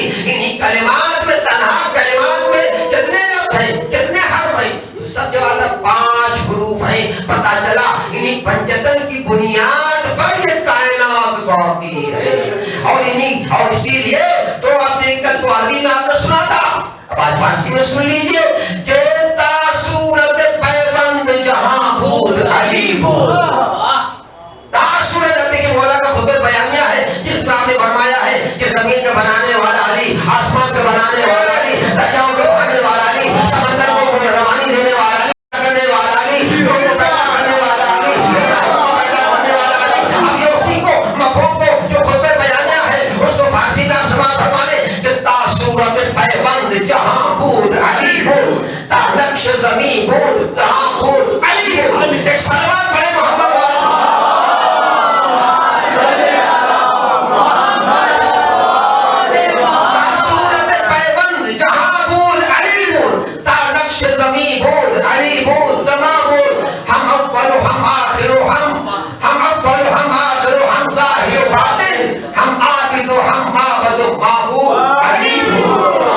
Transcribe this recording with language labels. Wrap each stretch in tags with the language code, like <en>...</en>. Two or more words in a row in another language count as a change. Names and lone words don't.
<ur>انہی کلمات میں, تنہا کلمات میں کتنے لفظ ہیں, کتنے حرف ہیں, تو سب جواب 5 حروف ہیں. پتا چلا انہی پنجتن کی بنیاد پر یہ کائنات باقی ہے. اور اسی لیے تو اب دیکھ کر تو عربی میں آپ نے سنا تھا, اب آج فارسی میں سن لیجئے کہ</ur> <fa>تا صورت پیوند جہاں بود علی بود.</fa> <ur>تا صورت کہ مولا کا خطبہ بیانیہ ہے جس میں آپ نے فرمایا ہے کہ زمین کا بنانے والا علی, آسمان کا بنانے والا علی, دریاؤں کا بنانے والا علی, سمندر کو روانی دینے والا علی, کرنے والا علی, لوگوں کو پیدا کرنے والا علی, پیدا کرنے والا علی. اب یہ اسی کو مفہوم کو جو خطبہ بیانیہ ہے اس کو فارسی میں آپ سماعت فرما لیں کہ</ur> <fa>تا صورت پیوند جہاں بود علی بود. زمین بود تہاں بود علی بود.</fa> <ur>ایک صلوات پڑھے محمد والا.</ur> <fa>صورت پیوند جہاں بود علی بود تا نقش زمین بود علی بود زمان بود. ہم اول و ہم آخر و ہم اول و ہم آخر و ہم ظاہر و باطن ہم عابد و ہم معبد و معبود علی بود.</fa>